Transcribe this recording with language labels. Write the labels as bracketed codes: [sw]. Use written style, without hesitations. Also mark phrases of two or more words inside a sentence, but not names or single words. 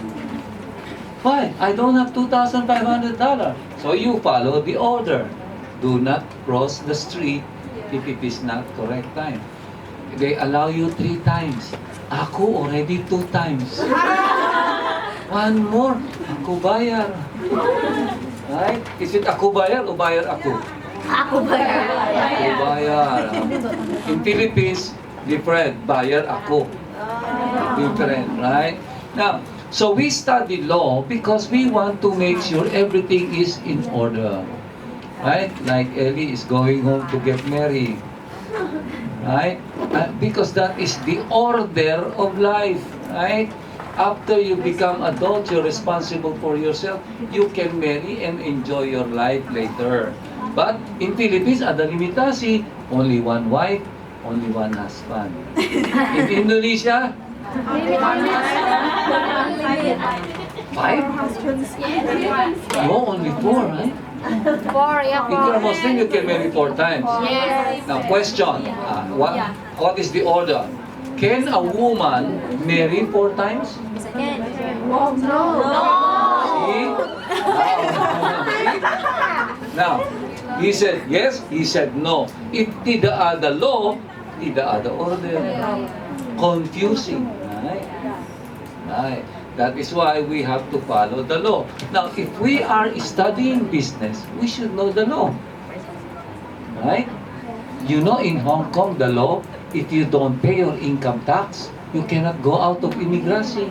[en] Why? I don't have $2,500. So you follow the order. do not cross the street if it is not correct time. They allow you 3 times. Ako already 2 times. One more, [id] ako bayar. [en] Right? Is it [id] ako bayar [en] o [id] bayar ako? [tl] Ako ba yan? [id] Ako bayar. [en] In Philippines, different. [id] Bayar ako. [en] Different, right? Now, so we study law because we want to make sure everything is in order. Right? Like Ellie is going home to get married. Right? Because that is the order of life. Right? After you become adult, you're responsible for yourself. You can marry and enjoy your life later. But in Philippines, [id] ada limitasi. [en] Only one wife, only one husband. In Indonesia, 5? No, only 4, right? 4, yeah, If you're Muslim, you can marry 4 times. Yes. Now, question. What is the order? Can a woman marry 4 times? See? Now, he said yes, he said no. If [id] tidak ada [en] law, [id] tidak ada [en] order. Confusing. Right? Right. That is why we have to follow the law. Now, if we are studying business, we should know the law. Right? You know, in Hong Kong, the law, if you don't pay your income tax, you cannot go out of immigration.